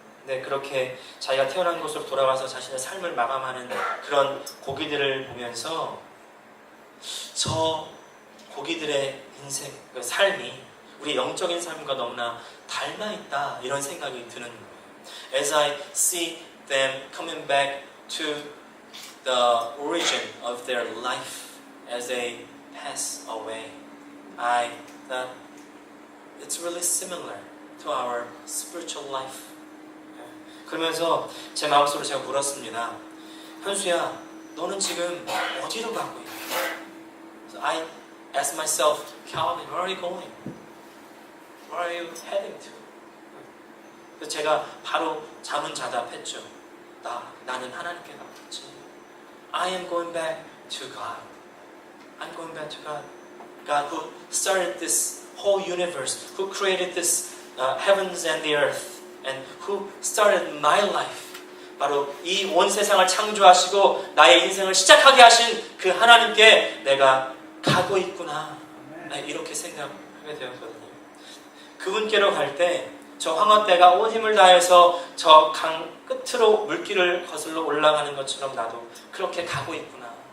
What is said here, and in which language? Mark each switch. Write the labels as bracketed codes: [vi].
[ko] 근데 그렇게 자기가 태어난 곳으로 돌아가서 자신의 삶을 마감하는 그런 고기들을 보면서 저 고기들의 인생, 그 삶이 우리 영적인 삶과 너무나 닮아있다 이런 생각이 드는 거예요. [en] As I see them coming back to the origin of their life as they pass away, I thought it's really similar to our spiritual life. [ko] 그러면서 제 마음속으로 제가 물었습니다. 현수야, 너는 지금 어디로 가고 있니? [en] So I asked myself, Calvin, where are you going? Where are you heading to? [ko] 그래서 제가 바로 자문자답했죠. 나는 하나님께 가고 있지. [en] I am going back to God. I'm going back to God. God who started this whole universe, who created this heavens and the earth, and who started my life. [ko] 바로 이 온 세상을 창조하시고 나의 인생을 시작하게 하신 그 하나님께 내가 가고 있구나. 이렇게 생각하게 되었거든요. 그분께로 갈 때 저 황혼떼가 온 힘을 다해서 저 강 끝으로 물길을 거슬러 올라가는 것처럼 나도 그렇게 가고 있구나.